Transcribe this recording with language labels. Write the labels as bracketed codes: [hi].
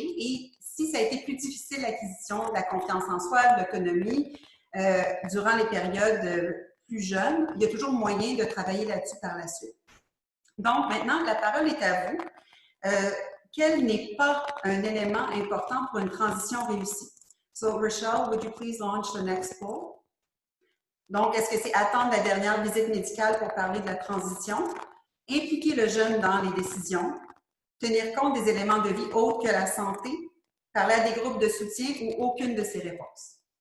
[fr] Et si ça a été plus difficile, l'acquisition de la confiance en soi, de l'autonomie, durant les périodes plus jeunes, il y a toujours moyen de travailler là-dessus par la suite. Donc, maintenant, la parole est à vous. Quel n'est pas un élément important pour une transition réussie? [en] So, Rochelle, would you please launch the next poll? [fr] Donc, est-ce que c'est attendre la dernière visite médicale pour parler de la transition, impliquer le jeune dans les décisions, tenir compte des éléments de vie autres que la santé, parler à des groupes de soutien ou aucune de ces réponses?